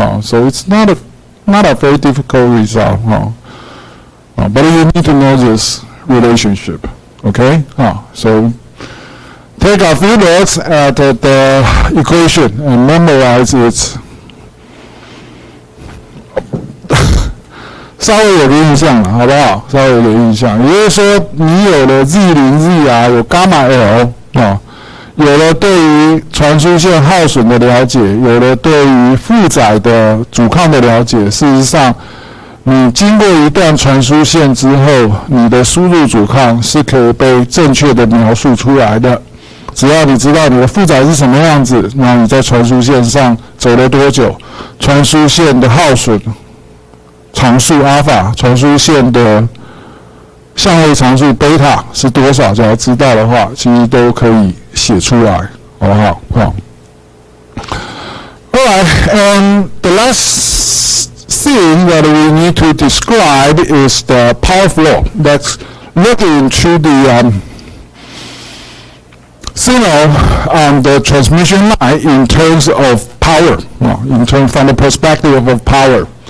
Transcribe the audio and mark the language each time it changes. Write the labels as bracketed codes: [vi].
[en] So it's not a very difficult result. But you need to know this relationship. Okay? So take a few looks at the equation and memorize it. [zh] 稍微有个印象了，好不好？稍微有个印象，也就是说，你有了 Z0、ZR， 有 gamma L 有了对于传输线耗损的了解，有了对于负载的阻抗的了解。事实上，你经过一段传输线之后，你的输入阻抗是可以被正确的描述出来的。只要你知道你的负载是什么样子，那你在传输线上走了多久，传输线的耗损常数阿法，传输线的相位常数贝塔是多少？只要知道的话，其实都可以写出来，好不好？好。 [en] Alright, and the last thing that we need to describe is the power flow. Let's look into the signal on the transmission line in terms of power, from the perspective of power.